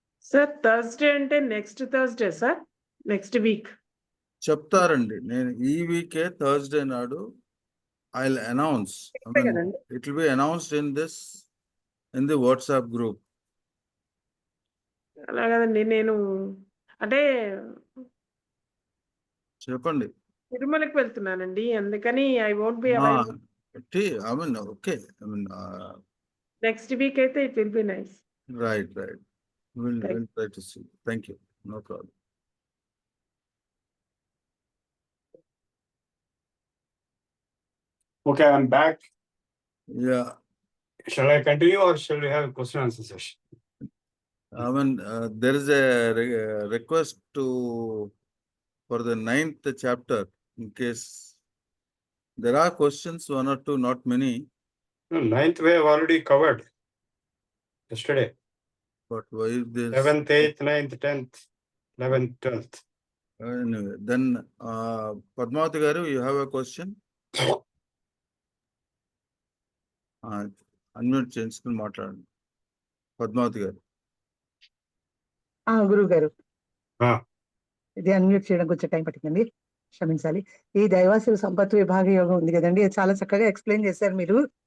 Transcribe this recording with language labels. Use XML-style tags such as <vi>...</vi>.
<te>Sir Thursday అంటే next Thursday sir, next week. చెప్తారండి, నేను ఈ వీకే థర్స్డే నాడు</te> <en>I'll announce. I mean,</en> <te>కదండి.</te> <en>it will be announced in the WhatsApp group.</en> <te>అలా కదండి, నేను అంటే చెప్పండి. తిరుమలకి వెళ్తున్నానండి, అందుకని</te> <en>I won't be available. I mean, okay. I mean, next week అయితే it will be nice. right. We'll Thank try to see. Thank you. No problem. Okay, I'm back. Yeah. Shall I continue or shall we have a question and answer session? I mean, there is a request for the 9th chapter, in case there are questions, 1 or 2, not many. No, 9th we have already covered yesterday. But why this? 7th, 8th, 9th, 10th, 11th, 12th. Anyway, then Padmavati Garu, you have a question?</en> <te>Unmute చేసుకుని మాట్లాడండి పద్మావతి గారు. గురువు గారు, Ah. ఇది unmute చేయడం కొంచెం time పట్టిందండి, క్షమించాలి. ఈ దైవాసుల సంపత్తు విభాగ యోగం ఉంది కదండి, అది చాలా చక్కగా ఎక్స్ప్లెయిన్ చేశారు మీరు.</te>